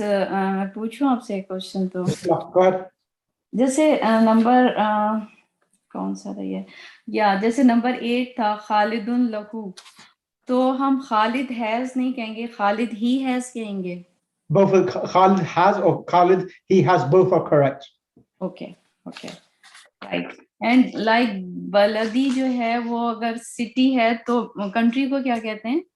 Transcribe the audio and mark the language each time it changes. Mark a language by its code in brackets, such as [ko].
[hi] मैं पूछूं आपसे एक क्वेश्चन तो. [en] Go ahead. [hi] जैसे नंबर कौन सा था ये? या जैसे नंबर 8 था [ar] खालिदुन लहू, [hi] तो हम खालिद हैज नहीं कहेंगे, खालिद ही हैज कहेंगे. [en] Both Khalid has or Khalid he has, both are correct. Okay, right. And like [hi] baladi जो है वो अगर सिटी है तो कंट्री को क्या कहते हैं?